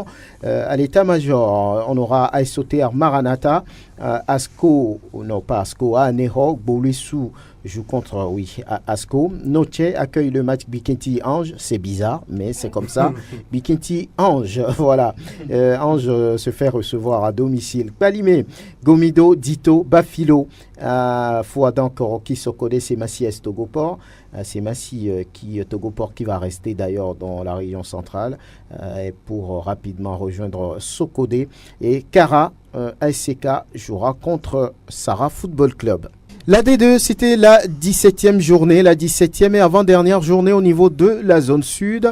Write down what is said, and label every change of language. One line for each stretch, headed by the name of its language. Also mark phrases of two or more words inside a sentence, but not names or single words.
French: À l'état-major, on aura ASOTR Maranatha. Asco, non pas Asco, Nehok, Bolissou joue contre, Asco. Noche accueille le match Gbikenty Ange. C'est bizarre, mais c'est comme ça. Gbikenty Ange, voilà. Ange se fait recevoir à domicile. Palimé, Gomido, Dito, Bafilo, Fouadan, Koroki, Sokode, Semassi, Est Togoport. Semassi Togoport qui va rester d'ailleurs dans la région centrale pour rapidement rejoindre Sokode. Et Kara, ASK jouera contre Sarah Football Club. La D2, c'était la 17e journée, la 17e et avant-dernière journée au niveau de la zone sud.